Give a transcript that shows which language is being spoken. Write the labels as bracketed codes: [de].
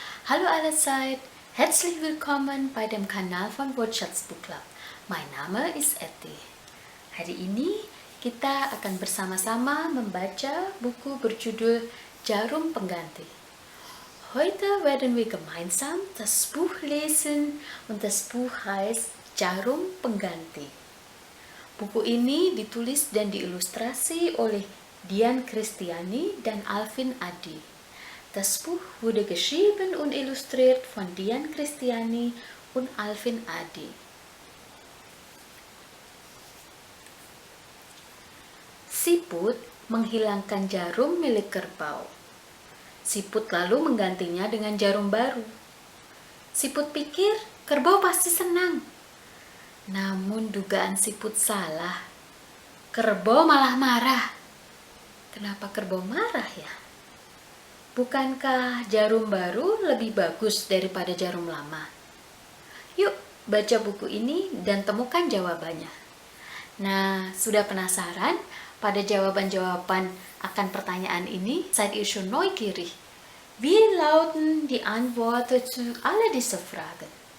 [de] Hallo allerseits, herzlich willkommen bei dem Kanal von Wortschatz Book Club. Mein Name ist Etty. [id] Hari ini kita akan bersama-sama membaca buku berjudul Jarum Pengganti. [de] Heute werden wir gemeinsam das Buch lesen und das Buch heißt Jarum Pengganti. [id] Buku ini ditulis dan diilustrasi oleh Dian Christiani dan Alvin Adi. [de] Das Buch wurde geschrieben und illustriert von Dian Christiani und Alvin Adi. [id] Siput menghilangkan jarum milik kerbau. Siput lalu menggantinya dengan jarum baru. Siput pikir kerbau pasti senang. Namun dugaan siput salah. Kerbau malah marah. Kenapa kerbau marah ya? Bukankah jarum baru lebih bagus daripada jarum lama? Yuk baca buku ini dan temukan jawabannya. Nah, sudah penasaran pada jawaban-jawaban akan pertanyaan ini? [de] Seid ihr schon neugierig? Wie lauten die Antworten zu alle diese Fragen?